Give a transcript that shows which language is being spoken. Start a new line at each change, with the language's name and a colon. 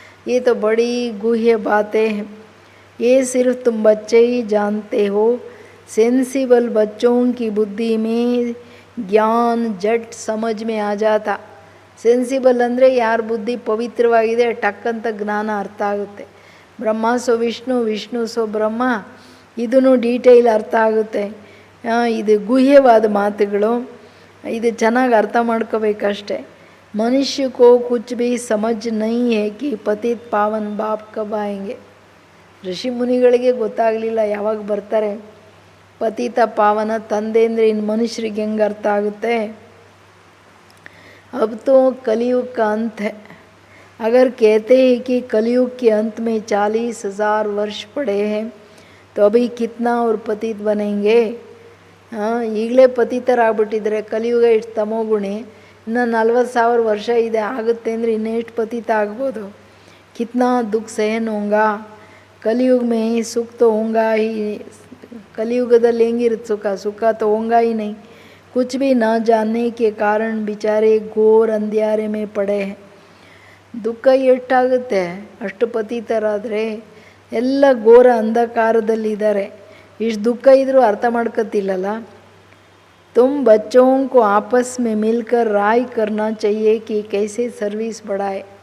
Hindi: ये तो बड़ी गुह्य बातें हैं, ये सिर्फ तुम बच्चे ही जानते हो. सेंसिबल बच्चों की बुद्धि में ज्ञान जट समझ में आ जाता.
Kannada: ಸೆನ್ಸಿಬಲ್ ಅಂದರೆ ಯಾರ ಬುದ್ಧಿ ಪವಿತ್ರವಾಗಿದೆ ಟಕ್ಕಂತ ಜ್ಞಾನ ಅರ್ಥ ಆಗುತ್ತೆ. ಬ್ರಹ್ಮ ಸೊ ವಿಷ್ಣು, ವಿಷ್ಣು ಸೊ ಬ್ರಹ್ಮ, ಇದೂ ಡೀಟೇಲ್ ಅರ್ಥ ಆಗುತ್ತೆ. ಇದು ಗುಹ್ಯವಾದ ಮಾತುಗಳು, ಇದು ಚೆನ್ನಾಗಿ ಅರ್ಥ ಮಾಡ್ಕೋಬೇಕಷ್ಟೆ.
Hindi: ಮನುಷ್ಯ ಕೋ ಕುಚ್ ಭಿ ಸಮಜ್ ನೈ ಹೇ ಕಿ ಪತಿತ್ ಪಾವನ್ ಬಾಪ್ ಕಬ್ ಆಯೆಂಗೆ.
Kannada: ಋಷಿ ಮುನಿಗಳಿಗೆ ಗೊತ್ತಾಗಲಿಲ್ಲ ಯಾವಾಗ ಬರ್ತಾರೆ ಪತಿತ ಪಾವನ ತಂದೆ ಅಂದರೆ ಇನ್ನು ಮನುಷ್ಯರಿಗೆ ಹೆಂಗೆ ಅರ್ಥ ಆಗುತ್ತೆ.
Hindi: अब तो कलयुग का अंत है. अगर कहते हैं कि कलयुग के अंत में 40,000 वर्ष पड़े हैं तो अभी कितना और पतित बनेंगे.
Kannada: ಈಗಲೇ ಪತಿತರಾಗ್ಬಿಟ್ಟಿದ್ರೆ ಕಲಿಯುಗ ಇಷ್ಟು ತಮೋಗುಣಿ, ಇನ್ನು 40,000 ವರ್ಷ ಇದೆ ಆಗುತ್ತೆ ಅಂದರೆ ಇನ್ನೆಷ್ಟು ಪತಿತ ಆಗ್ಬೋದು.
Hindi: ಕಿತ್ನಾ ದುಃಖ ಸಹನ್ ಹೋಂಗಾ. ಕಲಿಯುಗ ಮೇ ಸುಖ ತೋ ಹೋಂಗಾ ಹಿ.
Kannada: ಕಲಿಯುಗದಲ್ಲಿ ಹೆಂಗಿರುತ್ತೆ ಸುಖ?
Hindi: ಸುಖ ತೋ ಹೋಂಗಾ ಹಿ ನೈ. कुछ भी ना जानने के कारण बेचारे घोर अंधियारे में पड़े हैं.
Kannada: ದುಃಖ ಎಷ್ಟಾಗುತ್ತೆ ಅಷ್ಟು ಪತಿತರಾದರೆ, ಎಲ್ಲ ಘೋರ ಅಂಧಕಾರದಲ್ಲಿದ್ದಾರೆ. ಇಷ್ಟು ದುಃಖ ಇದ್ದರೂ ಅರ್ಥ ಮಾಡ್ಕೊತಿಲ್ಲಲ್ಲ.
Hindi: तुम बच्चों को आपस में मिलकर राय करना चाहिए कि कैसे ಸರ್ವಿಸ್ बढ़ाए.